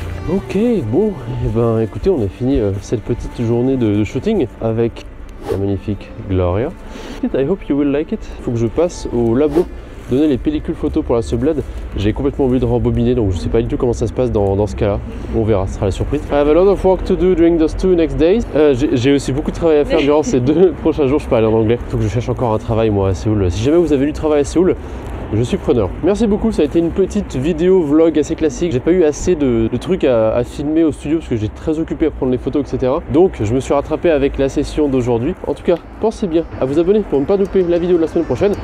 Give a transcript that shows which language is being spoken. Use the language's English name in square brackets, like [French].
[French] Ok, bon, et ben écoutez, on a fini cette petite journée de shooting avec la magnifique Gloria. [English] I hope you will like it. [French] Il faut que je passe au labo donner les pellicules photos pour la Subblade. J'ai complètement oublié de rembobiner, donc je sais pas du tout comment ça se passe dans ce cas-là. On verra, ce sera la surprise. [English] I have a lot of work to do during those 2 next days. [French] J'ai aussi beaucoup de travail à faire durant ces 2 prochains jours. Je peux aller en anglais. Il faut que je cherche encore un travail moi à Séoul. Si jamais vous avez du travail à Séoul, je suis preneur. Merci beaucoup, ça a été une petite vidéo vlog assez classique. J'ai pas eu assez de trucs à filmer au studio parce que j'étais très occupé à prendre les photos, etc. Donc je me suis rattrapé avec la session d'aujourd'hui. En tout cas, pensez bien à vous abonner pour ne pas louper la vidéo de la semaine prochaine.